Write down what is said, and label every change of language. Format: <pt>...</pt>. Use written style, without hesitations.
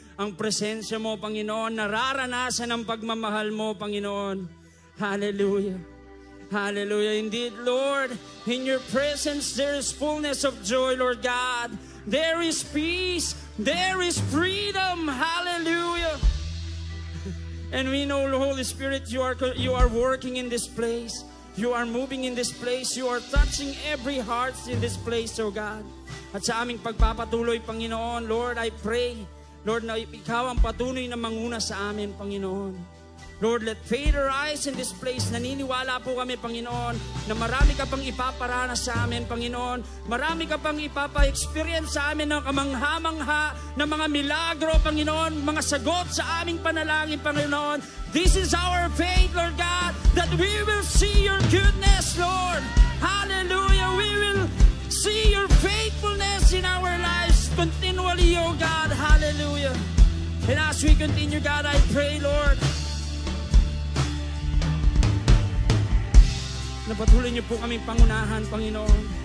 <tl>ang presensya mo, Panginoon, nararanasan ang pagmamahal mo, Panginoon. Hallelujah. Hallelujah.</tl> <en>Indeed, Lord, in your presence there is fullness of joy, Lord God. There is peace. There is freedom. Hallelujah. And we know, Holy Spirit, you are working in this place. You are moving in this place. You are touching every heart in this place, oh God.</en> <tl>At sa aming pagpapatuloy, Panginoon,</tl> <en>Lord, I pray, Lord,</en> <tl>na ikaw ang patuloy na manguna sa amin, Panginoon.</tl> <en>Lord, let faith arise in this place.</en> <tl>Naniniwala po kami, Panginoon, na marami ka pang ipaparanas sa amin, Panginoon. Marami ka pang ipapa-experience sa amin ng kamangha-mangha na mga milagro, Panginoon, mga sagot sa aming panalangin, Panginoon.</tl> <en>This is our faith, Lord God, that we will see your goodness, Lord. Hallelujah. We will see your faithfulness in our lives continually, oh God. Hallelujah. And as we continue, God, I pray, Lord,</en> <tl>na patuloy niyo po kaming pangunahan, Panginoon.</tl>